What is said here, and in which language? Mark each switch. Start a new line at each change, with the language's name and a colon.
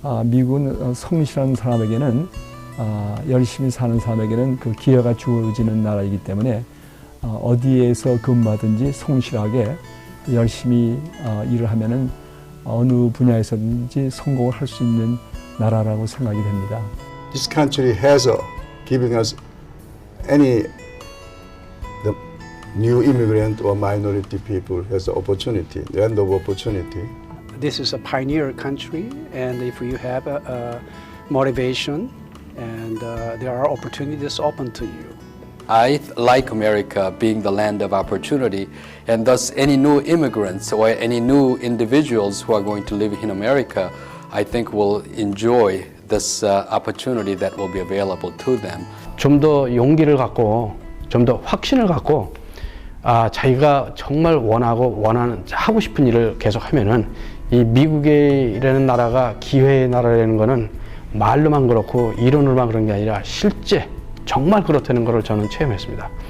Korean: 미국은 성실한 사람에게는 열심히 사는 사람에게는 그 기회가 주어지는 나라이기 때문에 어디에서 근무하든지 성실하게 열심히 일을 하면은 어느 분야에서든지 성공을 할 수 있는 나라라고 생각이 됩니다.
English: This country has giving us the new immigrant or minority people has opportunity, the end of opportunity. This is a pioneer country, and if you have a motivation, and there are opportunities open to you. I like America being the land of opportunity, and thus any new immigrants or any new individuals who are going to live in America, I think will enjoy this opportunity that will be available to them.
Korean: 좀 더 용기를 갖고, 좀 더 확신을 갖고, 자기가 정말 원하는 하고 싶은 일을 계속하면은 이 미국이라는 나라가 기회의 나라라는 거는 말로만 그렇고 이론으로만 그런 게 아니라 실제 정말 그렇다는 것을 저는 체험했습니다.